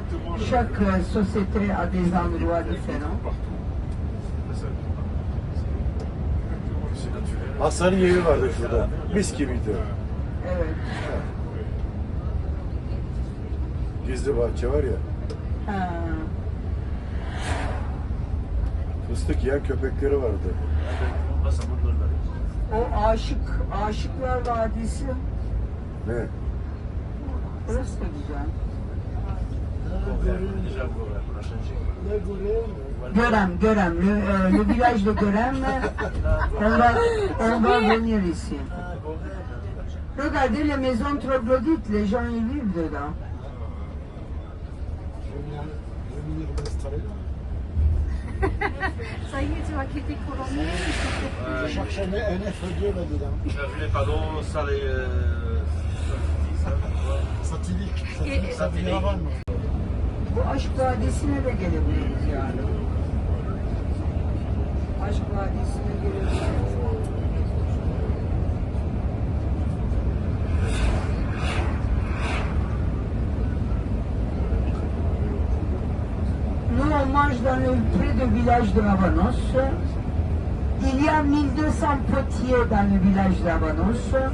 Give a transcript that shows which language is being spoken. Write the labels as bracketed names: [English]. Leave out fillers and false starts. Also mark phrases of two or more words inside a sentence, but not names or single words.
[French] Chaque société a des endroits différents. [Turkish] Hasan'ın yeri vardı şurada. Mis gibiydi. Evet. Gizli bahçe var ya. Ha. Fıstık yiyen köpekleri vardı. O Aşıklar Vadisi. Ne? Burası da güzel. Görem, [French] le village de Görem, on va venir ici. Regardez les maisons troglodytes, les gens y vivent dedans. Ça y est, tu vas quitter couronné. Chaque année, un F2 là-dedans. J'ai vu les panneaux, ça les. [Turkish] Satilik. Satilik. Bu Aşk Vadisi'ne de gelebiliriz yani. Aşk Vadisi'ne gelebiliriz. [French] Nous, on mange dans le près du village de Ravanos. Il y a 1200 potiers dans le village de Ravanos.